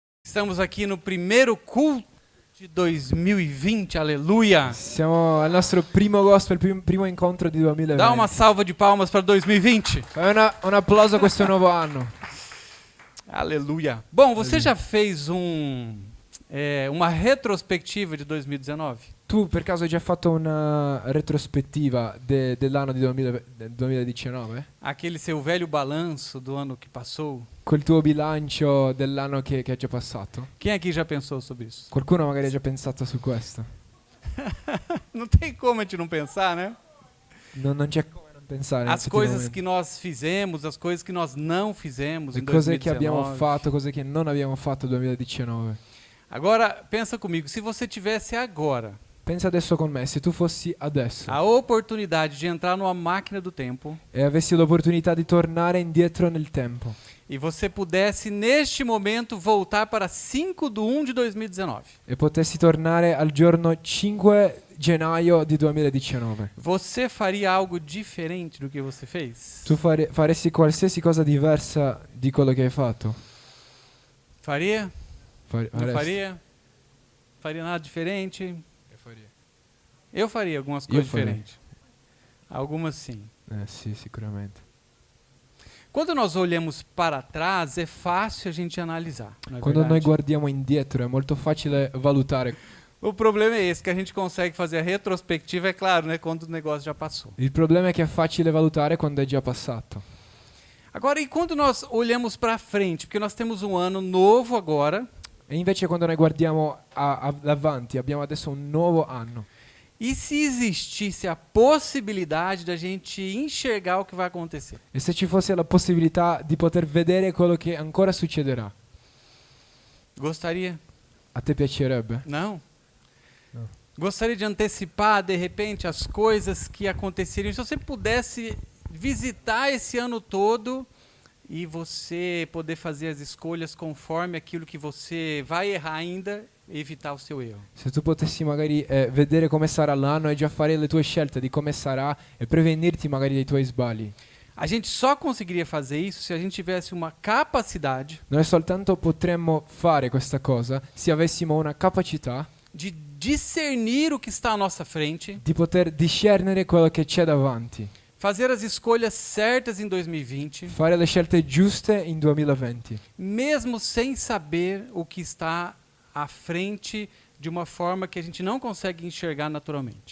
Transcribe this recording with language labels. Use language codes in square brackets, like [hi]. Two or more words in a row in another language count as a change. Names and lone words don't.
[pt] Estamos aqui no primeiro culto de 2020, aleluia. [it] Siamo al nostro primo gospel, primo incontro di 2020. [pt] Dá uma salva de palmas para 2020. [it] Fai un applauso a questo nuovo anno. [pt] Aleluia. Bom, você já fez uma retrospectiva de 2019? [it] Tu per caso hai già fatto una retrospettiva dell'anno di 2019? [pt] Aquele seu velho balanço do ano que passou? [it] Quel tuo bilancio dell'anno che è già passato? [pt] Quem aqui já pensou sobre isso? [it] Qualcuno magari ha già pensato su questo? [pt] Não tem como a gente não pensar, né? [it] Non c'è come non pensare. [pt] As coisas [it] effettivamente. [pt] que nós fizemos, as coisas que nós não fizemos [it] Le [pt] em [it] cose che abbiamo [pt] 2019. [it] fatto, cose che non abbiamo fatto nel 2019. [pt] Agora, pensa comigo, se você tivesse agora [it] Pensa adesso con me, se tu fossi adesso [pt] a oportunidade de entrar numa máquina do tempo [it] e avessi l'opportunità di tornare indietro nel tempo [pt] e você pudesse, neste momento, voltar para 5/1 de 2019, [it] e potessi tornare al giorno 5 gennaio di 2019, [pt] você faria algo diferente do que você fez? [it] tu faresti qualsiasi cosa diversa di quello che hai fatto? [pt] Faria? Não [it] Faresti? [pt] faria? Faria nada diferente? [it] Io faria. [pt] Eu faria algumas Eu coisas faria. diferentes. Algumas sim. [it] Sì, sicuramente. [pt] Quando nós olhamos para trás, é fácil a gente analisar. Não é [it] Quando noi [pt] verdade? [it] guardiamo indietro è molto facile valutare. [pt] O problema é esse, que a gente consegue fazer a retrospectiva, é claro, né, quando o negócio já passou. [it] Il problema è che è facile valutare quando è già passato. [pt] Agora, e quando nós olhamos para frente? Porque nós temos um ano novo agora. [it] E invece quando noi guardiamo avanti, abbiamo adesso un nuovo anno. [pt] E se existisse a possibilidade da gente enxergar o que vai acontecer? [it] E se ci fosse la possibilità di poter vedere quello che ancora succederà, [pt] Gostaria? [it] a te piacerebbe? [pt] Não? Não. Gostaria de antecipar, de repente, as coisas que aconteceriam. Se você pudesse visitar esse ano todo e você poder fazer as escolhas conforme aquilo que você vai errar ainda, evitar o seu erro. [it] Se tu potessi magari vedere come sarà l'anno e già fare le tue scelte di come sarà e prevenirti magari dei tuoi sbagli. [pt] A gente só conseguiria fazer isso se a gente tivesse uma capacidade [it] Noi soltanto potremmo fare questa cosa se avessimo una capacità [pt] de discernir o que está à nossa frente, [it] di poter discernere quello che c'è davanti, [pt] fazer as escolhas certas em 2020, [it] fare le scelte giuste in 2020, [pt] mesmo sem saber o que está à frente de uma forma que a gente não consegue enxergar naturalmente.